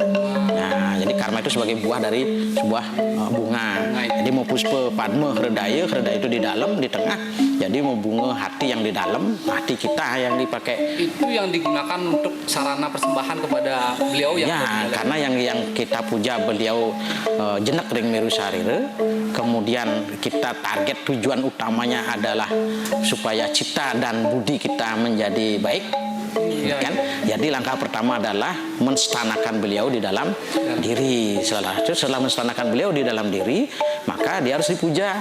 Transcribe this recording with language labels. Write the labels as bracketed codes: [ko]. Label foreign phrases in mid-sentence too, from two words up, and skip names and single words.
[id] Nah, jadi karma itu sebagai buah dari sebuah bunga. Jadi mau [sa] puspa padma hredaya [id] itu di dalam, di tengah. Jadi mau bunga hati yang di dalam, hati kita yang dipakai. Itu yang digunakan untuk sarana persembahan kepada beliau yang karena yang kita puja beliau [ban] jenek ring meru sarire. [id] Kemudian kita target tujuan utamanya adalah supaya cita dan budi kita menjadi baik. Kan? Jadi langkah pertama adalah menstanakan beliau di dalam diri. Setelah menstanakan beliau di dalam diri, maka dia harus dipuja.